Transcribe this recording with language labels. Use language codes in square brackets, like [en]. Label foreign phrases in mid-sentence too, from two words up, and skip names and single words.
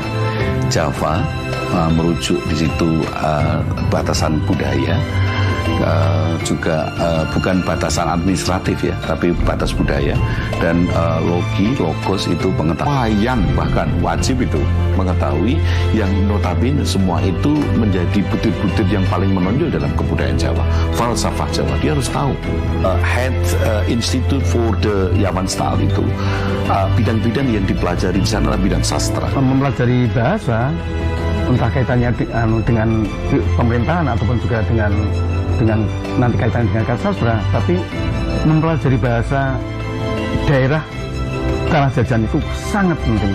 [id] Java merujuk di situ batasan budaya, juga bukan batasan administratif ya, tapi batas budaya. Dan logos itu pengetahuan, bahkan wajib itu mengetahui yang notabene semua itu menjadi butir-butir yang paling menonjol dalam kebudayaan Jawa, falsafah Jawa. Dia harus tahu. Het Instituut voor de Javaanstaal itu bidang-bidang yang dipelajari di sana adalah bidang sastra. Mempelajari bahasa, entah kaitannya dengan pemerintahan ataupun juga dengan dengan nanti kaitan dengan sastra, tapi mempelajari bahasa daerah tanah jajan itu sangat penting.